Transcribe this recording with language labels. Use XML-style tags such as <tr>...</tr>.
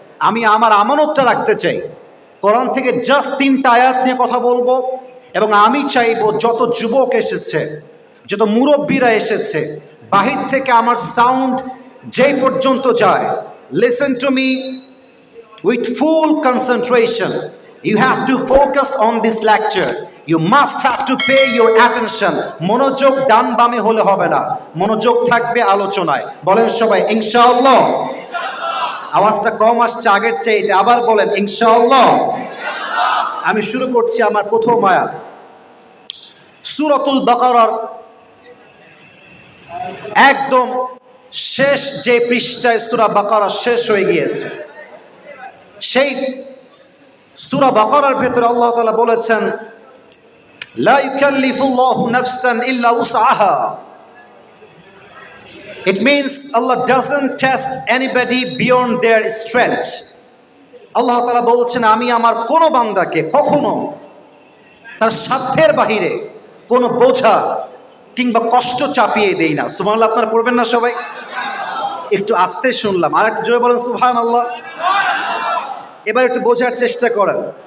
<bn>আমি আমার আমানতটা রাখতে চাই। কোরআন থেকে জাস্ট 3টা আয়াত নিয়ে কথা বলবো এবং আমি চাইবো যত যুবক এসেছে, যত মুরব্বীরা এসেছে, বাহির থেকে আমার সাউন্ড যেই পর্যন্ত যায়,</bn> <en>Listen to me with full concentration. You have to focus on this lecture. You must have to pay your attention.</en> <bn>মনোযোগ ডান বামে হলে হবে না, মনোযোগ থাকবে আলোচনায়। বলেন সবাই ইনশাআল্লাহ। আওয়াজটা কম আসছে আগের চাইতে, আবার বলেন ইনশাআল্লাহ। আমি শুরু করছি আমার প্রথম আয়াত, সূরাতুল বাকারার একদম শেষ যে পৃষ্ঠায় সূরা বাকারা শেষ হয়ে গিয়েছে, সেই সূরা বাকারার ভেতরে আল্লাহ তাআলা বলেছেন,</bn> <ar>লা ইউকাল্লিফুল্লাহু নাফসান ইল্লা উসআহা।</ar> <en>It means Allah doesn't test anybody beyond their strength.</en> <bn>আল্লাহ তাআলা বলছেন, আমি আমার কোন বান্দাকে কখনো তার সাধ্যের বাহিরে কোনো বোঝা কিংবা কষ্ট চাপিয়ে দেই না। সুবহানাল্লাহ। আপনারা পড়বেন না সবাই? একটু আস্তে শুনলাম, আর একটু জোরে বলেন সুবহানাল্লাহ। এবার একটু বোঝার চেষ্টা করেন।</bn>